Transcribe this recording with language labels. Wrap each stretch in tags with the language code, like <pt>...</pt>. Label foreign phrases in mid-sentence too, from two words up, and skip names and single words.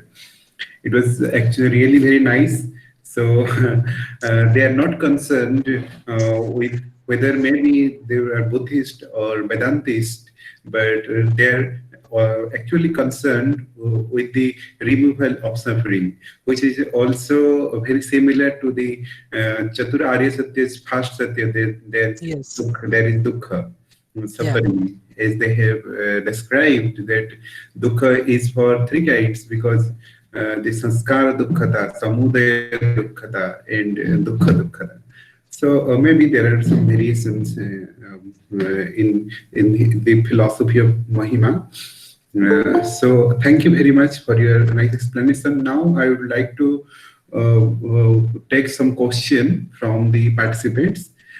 <en>It was actually really very nice. So they are not concerned with whether maybe they are Buddhist or Vedantist, but they're actually concerned with the removal of suffering, which is also very similar to the</en> <sa>Chatura Arya Satya's</sa> <en>first Satya. There Yes. there is dukkha, suffering, as they have described that dukkha is for three kinds, because the</en> <sa>sanskara dukkhata, samudaya dukkhata,</sa> <en>and</en> <sa>dukkha dukkhata.</sa> <en>So maybe there are some variations in the philosophy of Mahima. So thank you very much for your nice explanation. Now I would like to take some question from the participants.</en>